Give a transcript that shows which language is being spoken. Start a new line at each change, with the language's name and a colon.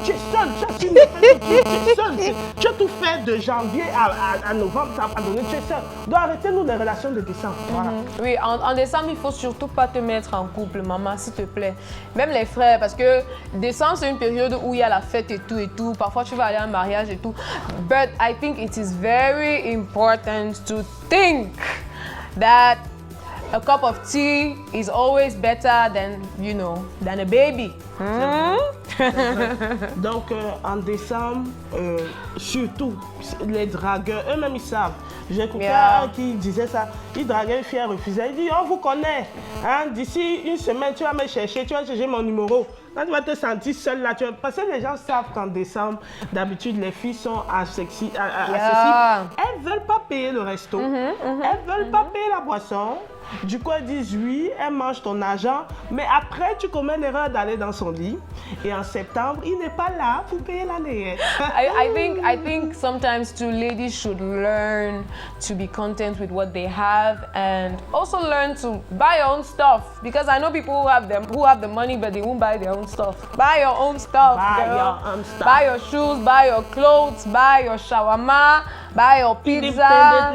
French: Tu es seul. Tu as tout fait de janvier à novembre, ça va pas donner, tu es seul. Donc, arrêtez-nous les relations de décembre. Voilà. Oui, en décembre, il faut surtout pas te mettre en couple, maman, s'il te plaît. Même les frères, parce que décembre, c'est une période où il y a la fête et tout. Parfois, tu vas aller à un mariage et tout.
English: But I think it is very important to think that a cup of tea is always better than a baby.
French: Donc, en décembre, surtout, les dragueurs, eux-mêmes, ils savent. J'ai écouté un qui disait ça. Il draguait une fille, elle refusait. Il dit, on vous connaît. Hein? D'ici une semaine, tu vas me chercher, tu vas chercher mon numéro. Quand tu vas te sentir seule là, parce que les gens savent qu'en décembre, d'habitude, les filles sont accessibles. Elles ne veulent pas payer le resto. Elles ne veulent pas payer la boisson. Du coup, elles disent oui, elles mangent ton argent. Mais après, tu commets l'erreur d'aller dans son lit. Et en septembre, il n'est pas là pour payer la layette.
English: I think sometimes too, ladies should learn to be content with what they have and also learn to buy your own stuff. Because I know people who have the money, but they won't buy their own stuff. Buy your own stuff, girl. Buy your shoes, buy your clothes, buy your shawarma, buy your pizza.